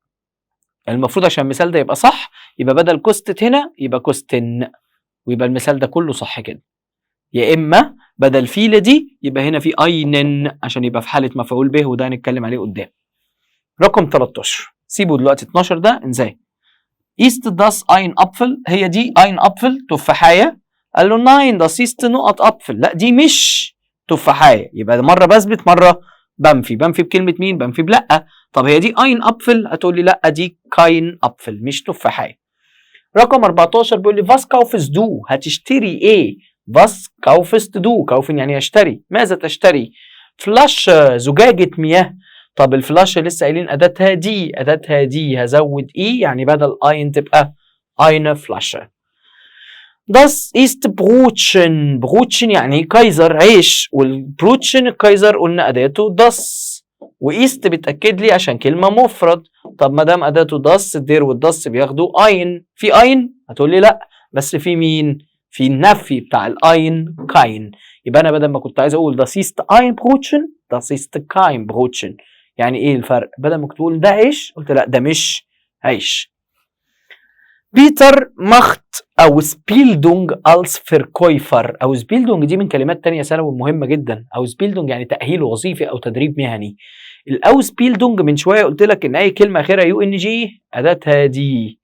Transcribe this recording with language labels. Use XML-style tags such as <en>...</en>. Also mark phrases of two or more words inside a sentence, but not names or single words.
<ar>المفروض عشان المثال ده يبقى صح يبقى بدل كوستت هنا يبقى كوستن، ويبقى المثال ده كله صح كده. يا اما بدل فيل دي يبقى هنا في اينن عشان يبقى في حاله مفعول به، وده هنتكلم عليه قدام. رقم 13 سيبه دلوقتي. 12 ده انساه.</ar> <de>ist das ein Apfel؟</de> <ar>هي دي</ar> <de>ein Apfel</de> <ar>تفاحيه؟ قال له</ar> <de>nein das ist</de> <ar>نقط Apfel، لا دي مش تفاحيه. يبقى مره بثبت مره بنفي بكلمه مين؟ بنفي بلا. طب هي دي</ar> <de>ein Apfel؟</de> <ar>هتقول لي لا دي</ar> <de>kein Apfel</de> <ar>مش تفاحيه. رقم 14 بيقول لي</ar> <de>was kaufst du؟</de> <ar>هتشتري ايه؟</ar> <de>was kaufst du؟</de> <ar>كوفن يعني يشتري، ماذا تشتري؟ فلاش زجاجة مياه. طب الفلاش لسه قايلين اداتها دي، اداتها دي هزود ايه يعني بدل اين تبقى</ar> <de>eine Flasche. Das ist Brötchen،</de> <ar>بروتشن يعني كايزر عيش، والبروتشن الكايزر قلنا اداته das، وايست بتاكد لي عشان كلمه مفرد. طب ما دام اداته das الدير والدس بياخدوا اين، في اين؟ هتقول لي لا، بس في مين؟ في النفي بتاع الاين كاين.</ar> <de>يبقى انا بدل ما كنت عايز اقول das ist ein Brötchen das ist kein Brötchen.</de> <ar>يعني ايه الفرق؟ بدل ما كنت تقول ده عيش قلت لا ده مش عيش.</ar> <de>Peter macht Ausbildung als Verkäufer،</de> <ar>او سبيلدونج دي من كلمات تانية ثانوي مهمة جدا. او سبيلدونج يعني تأهيل وظيفي او تدريب مهني. الاو سبيلدونج من شوية قلت لك ان اي كلمة اخرها يو ان جي اداتها دي.</ar>